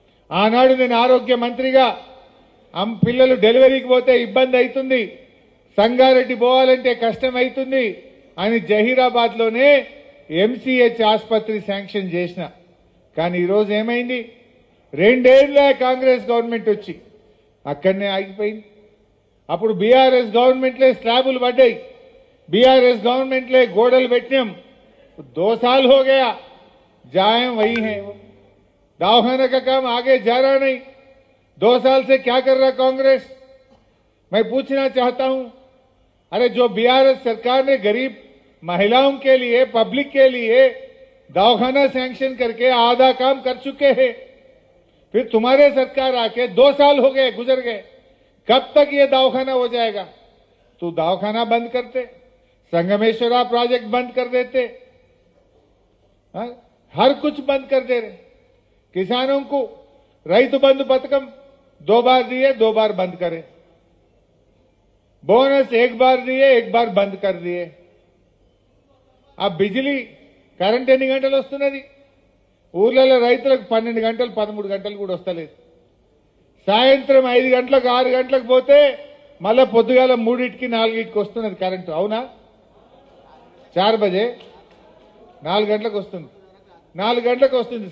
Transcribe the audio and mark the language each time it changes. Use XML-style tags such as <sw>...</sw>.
<te>ఆనాడు నేను ఆరోగ్య మంత్రిగా పిల్లలు డెలివరీకి పోతే ఇబ్బంది అవుతుంది, సంగారెడ్డి పోవాలంటే కష్టం అవుతుంది అని జహీరాబాద్ లోనే ఎంసీహెచ్ ఆసుపత్రి శాంక్షన్ చేసిన. కానీ ఈరోజు ఏమైంది? 2 ఏళ్ల కాంగ్రెస్ గవర్నమెంట్ వచ్చి అక్కడనే ఆగిపోయింది. అప్పుడు బీఆర్ఎస్ గవర్నమెంట్లే స్లాబులు పడ్డాయి,</te> <hi>बीआरएस गवर्नमेंट ले गोडल बैठने 2 साल हो गया, जाए वही है। वो दवाखाना का काम आगे जा रहा नहीं। 2 साल से क्या कर रहा कांग्रेस? मैं पूछना चाहता हूं, अरे जो बीआरएस सरकार ने गरीब महिलाओं के लिए, पब्लिक के लिए दवाखाना सैंक्शन करके आधा काम कर चुके हैं, फिर तुम्हारे सरकार आके 2 साल हो गए, गुजर गए, कब तक ये दवाखाना हो जाएगा? तो दवाखाना बंद करते, संगमेश्वरा प्रोजेक्ट बंद कर देते, हर कुछ बंद कर दे रहे। किसानों को रैतु बंधु पथकम 2 बार दिए, 2 बार बंद करे, बोनस 1 बार दिए, 1 बार बंद कर दिए। अब बिजली</hi> <te>కరెంట్ ఎన్ని గంటలు వస్తున్నది? ఊర్లలో రైతులకు 12 గంటలు 13 గంటలు కూడా వస్తలేదు. సాయంత్రం 5 గంటలకు 6 గంటలకు పోతే మళ్ళా పొద్దుగాల 3కి 4కి వస్తున్నది కరెంటు. అవునా? 4 బజే 4 గంటలకు వస్తుంది, 4 గంటలకు వస్తుంది.</te>